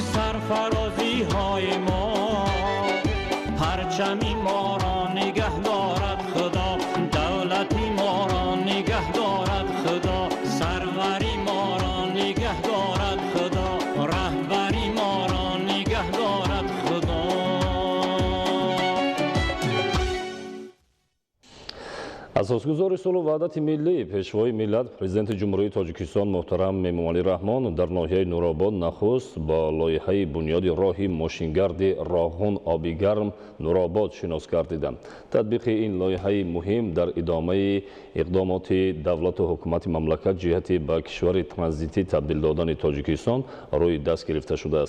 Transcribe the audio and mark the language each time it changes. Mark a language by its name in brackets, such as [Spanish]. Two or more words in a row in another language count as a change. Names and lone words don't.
[Persian] سرفرازی های ما پرچمی ما را نگه دارد خدا دولتی ما را نگه دارد خدا سروری ما را نگه دارد خدا رهبری ما را نگه دارد خدا [Tajik] اساسگузори сулҳу ваҳдати миллӣ пешвои миллат президенти ҷумҳурии Тоҷикистон муҳтарам Эмомалӣ Раҳмон дар ноҳияи Нуробод нахуст бо лоиҳаи бунёди роҳи мошингарди роҳгун оби гарм Нуробод шинос гардиданд. Татбиқи ин лоиҳаи муҳим дар идомаи иқдомоти давлату ҳукумати мамлакат ҷиҳати ба кишвари транзитӣ табдил додани Тоҷикистон рӯи даст гирифта шудааст.